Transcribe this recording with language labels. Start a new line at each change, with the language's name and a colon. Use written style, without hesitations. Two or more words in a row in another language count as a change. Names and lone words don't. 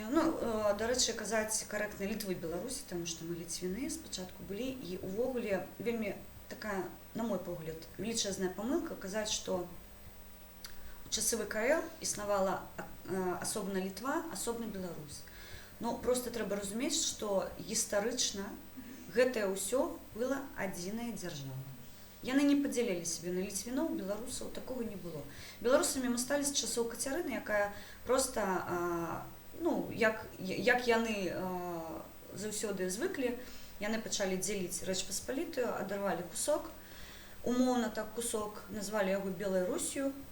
Ukrainian: Ну, до речі, казати коректно Литви, Білорусі, тому що ми литвини спочатку були, і увогуле вельми така, на мой погляд, величезная помилка казати, що у часи ВКЛ існувала особна Литва, особна Білорусь. Ну, просто треба розуміти, що історично
Belarusian: гэта ўсё было адзіная дзяржава. Яны не падзялялі себе на ліцвіноў, беларусаў, такого не было. Беларусамі мы сталі з часоў Кацярыны, якая просто, ну, як яны заўсёды звыклі, яны пачалі дзеліць Рэч Паспалітую, адарвалі кусок, умоўна так кусок, назвалі яго Белай Русію,